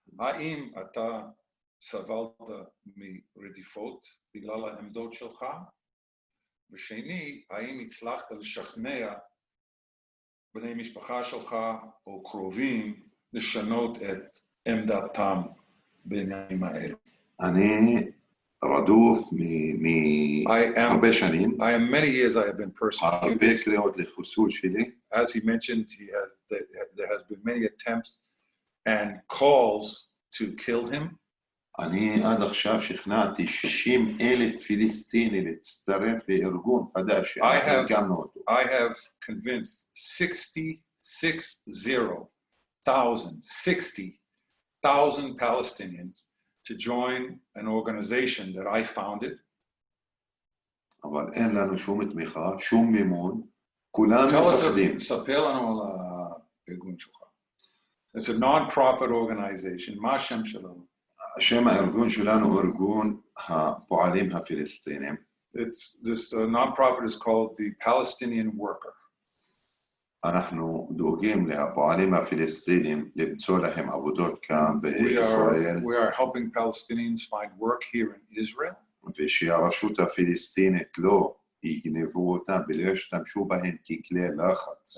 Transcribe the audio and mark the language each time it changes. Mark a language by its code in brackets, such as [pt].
[he] האם אתה סבלת מרדיפות בגלל העמדות שלך? ושני, האם הצלחת לשכנע בני משפחה שלך או קרובים לשנות את עמדתם בעניינים האלה? אני רדוף מהרבה שנים. [en] Many years I have been persecuted. [he] הרבה קריאות לחיסול שלי. [en] As he mentioned, there has been many attempts and calls to kill him. [he] אני עד עכשיו שכנעתי 60,000 פלסטיני להצטרף לארגון חדש שאנחנו הקמנו אותו. [en] I have convinced 60,000 Palestinians to join an organization that I founded. [he] אבל אין לנו שום תמיכה, שום מימון, כולם מפחדים. ספר לנו על הארגון שלך. [en] It's a non-profit organization. [he] מה השם שלנו? השם הארגון שלנו הוא ארגון הפועלים הפלסטינים. [en] This non-profit is called the Palestinian Worker. [he] אנחנו דואגים לפועלים הפלסטינים למצוא להם עבודות כאן בישראל. [en] We are helping Palestinians find work here in Israel. [he] ושהרשות הפלסטינית לא יגנבו אותם ולא ישתמשו בהם ככלי לחץ.